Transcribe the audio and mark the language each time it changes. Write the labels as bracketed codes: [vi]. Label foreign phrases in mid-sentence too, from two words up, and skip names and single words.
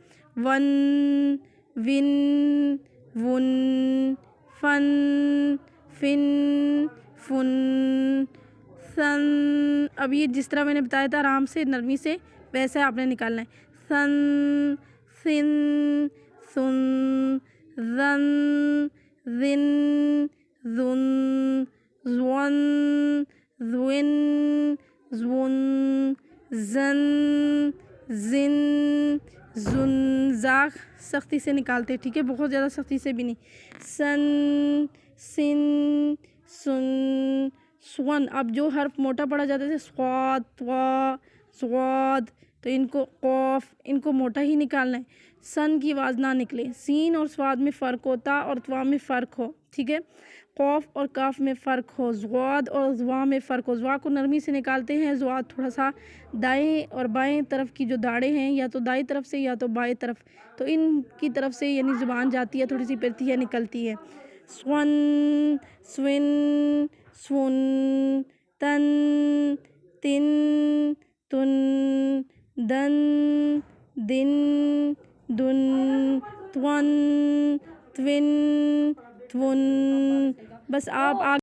[ur] ون ون ون فن فن فن سن۔ اب یہ جس طرح میں نے بتایا تھا آرام سے نرمی سے ویسے آپ نے نکالنا ہے۔ سن سن سن زن زن زن زون زون زون زن زن زن۔ زا سختی سے نکالتے، ٹھیک ہے، بہت زیادہ سختی سے بھی نہیں۔ سن سن سن سون۔ اب جو حرف موٹا پڑا جاتا ہے صاد طوا صاد، تو ان کو قوف ان کو موٹا ہی نکالنا ہے، سن کی آواز نہ نکلے۔ سین اور صاد میں فرق ہوتا اور طوا میں فرق ہو، ٹھیک ہے، قوف اور کاف میں فرق ہو، زواد اور زوا میں فرق ہو۔ زوا کو نرمی سے نکالتے ہیں، زواد تھوڑا سا دائیں اور بائیں طرف کی جو داڑیں ہیں یا تو دائیں طرف سے یا تو بائیں طرف، تو ان کی طرف سے یعنی زبان جاتی ہے، تھوڑی سی پھرتی ہے نکلتی ہے۔ سون سون سون تن تن تن دن دن دن تون تون تون۔ بس آپ